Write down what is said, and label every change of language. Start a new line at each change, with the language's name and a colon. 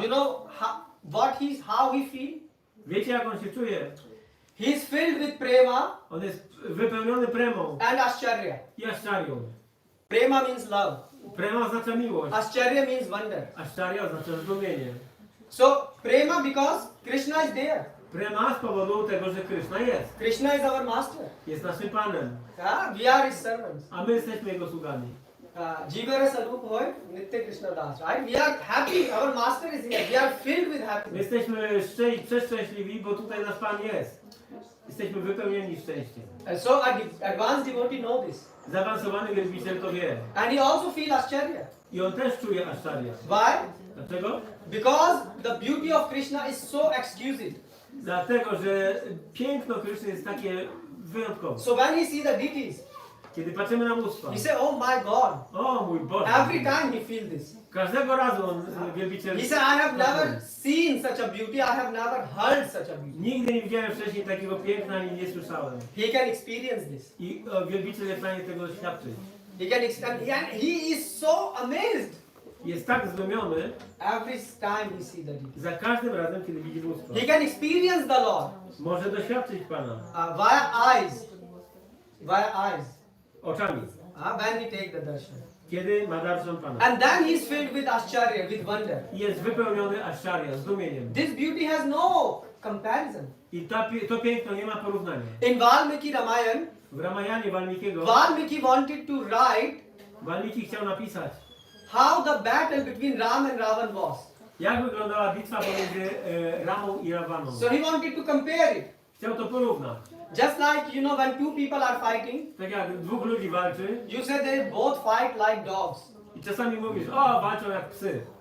English: You know how he feel?
Polish: wiecie, jak on się czuje?
English: He is filled with prema
Polish: On jest wypełniony premą
English: and ascharya.
Polish: i aszczarią.
English: Prema means love.
Polish: Prema oznacza miłość,
English: Ascharya means wonder.
Polish: aszczaria oznacza zdumienie.
English: So prema because Krishna is there.
Polish: Prema z powodu tego, że Krishna jest.
English: Krishna is our master.
Polish: Jest naszym Panem,
English: We are his servants.
Polish: a my jesteśmy Jego sługami.
Bangla: Jivara Sarup Hoy, Nitya Krishna Das.
English: Right? We are happy. Our master is here. We are filled with
Polish: My
English: happiness.
Polish: jesteśmy przeszczęśliwi, bo tutaj nasz Pan jest. Jesteśmy wypełnieni szczęściem.
English: So advanced devotee know this.
Polish: Zaawansowany wielbiciel to wie.
English: And he also feel ascharya.
Polish: I on też czuje aszczarię.
English: Why?
Polish: Dlaczego?
English: Because the beauty of Krishna is so exquisite.
Polish: Dlatego, że piękno Kryszny jest takie wyjątkowe.
English: So when he see the deities,
Polish: Kiedy patrzymy na bóstwa,
English: he say, oh my God.
Polish: o mój Boże,
English: Every time he feel this.
Polish: każdego razu on, wielbiciel,
English: He said, I have never seen such a beauty, I have never heard such a beauty.
Polish: nigdy nie widziałem wcześniej takiego piękna ani nie słyszałem.
English: He can experience this.
Polish: I wielbiciel jest w stanie tego doświadczyć.
English: He can he is so amazed
Polish: Jest tak zdumiony
English: every time he see the deity.
Polish: za każdym razem, kiedy widzi bóstwa.
English: He can experience the Lord
Polish: Może doświadczyć Pana
English: via eyes. Via eyes.
Polish: oczami,
English: When he take the darshan.
Polish: kiedy ma darshan Pana.
English: And then he is filled with ascharya, with wonder.
Polish: I jest wypełniony ascharya, zdumieniem.
English: This beauty has no comparison.
Polish: I to piękno nie ma porównania.
English: In Valmiki Ramayan,
Polish: W Ramayanie Walmikiego,
English: Valmiki wanted to write
Polish: Walmiki chciał napisać,
English: how the battle between Ram and Ravan was.
Polish: jak wyglądała bitwa pomiędzy Ramą i Ravaną.
English: So he wanted to compare it.
Polish: Chciał to porównać.
English: Just like, when two people are fighting,
Polish: Tak jak dwóch ludzi walczy
English: you say they both fight like dogs.
Polish: i czasami mówisz, o, walczą jak psy.